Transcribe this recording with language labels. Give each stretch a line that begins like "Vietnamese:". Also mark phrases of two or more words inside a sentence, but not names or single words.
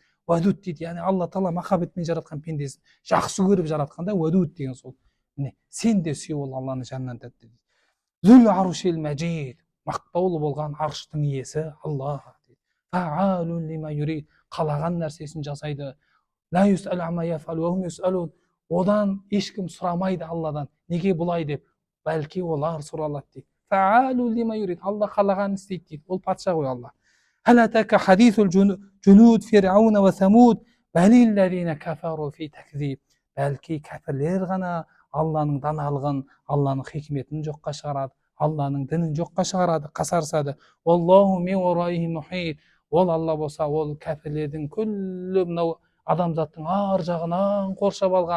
Kazakh: Вадуд дейді, яғни Алла тағала махаббатпен жаратқан пендесін жақсы көріп жаратқанда вадуд деген сол. Міне, сен де сүй, ол Алланы жаннан тәтті.
Arabic: ذو العرش المجيد,
Kazakh: мақтаулы болған арштың иесі Алла.
Arabic: فعال لما يريد,
Kazakh: қалаған нәрсесін жасайды.
Arabic: لا يسأل عما يفعل وهم يسألون,
Kazakh: одан ешкім сұрамайды Алладан, неге бұлай деп, бәлки олар сұралады дейді.
Arabic: فعال لما يريد,
Kazakh: Алла қалаған істейді дейді. Ол патша ғой Алла.
Arabic: هل أتاك حديث الجنود فرعون وثمود بل الذين كفروا في تكذيب,
Kazakh: бәлки кәпірлер ғана Алланың даналығын, Алланың хикметін жоққа шығарады, Алланың дінін жоққа шығарады, қасарысады.
Arabic: الله من ورائهم محيط.
Kazakh: Ол Алла болса, ол кәпірлердің күллі мынау адамзаттың ар жағынан қоршап алған.